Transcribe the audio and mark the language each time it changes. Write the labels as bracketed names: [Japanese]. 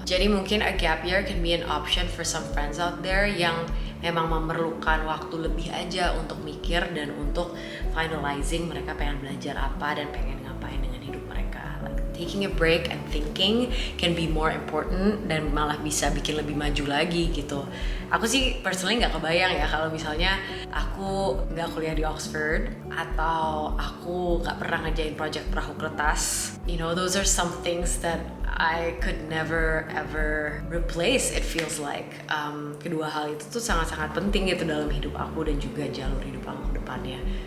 [Indonesian] Jadi mungkin [English] a gap year can be an option for some friends out there [Indonesian] yang memang memerlukan waktu lebih aja untuk mikir dan untuk [English] finalizing [Indonesian] mereka pengen belajar apa dan pengen ngapain dengan hidup mereka. [English] Like taking a break and thinking can be more important [Indonesian] dan malah bisa bikin lebih maju lagi gitu. Aku sih [English] personally [Indonesian] nggak kebayang ya kalau misalnya aku nggak kuliah di Oxford atau aku nggak pernah ngerjain project Perahu Kertas. [English] You know, those are some things that I could never ever replace, it feels like. [Indonesian] Kedua hal itu tuh sangat-sangat penting gitu dalam hidup aku dan juga jalur hidup aku ke depannya.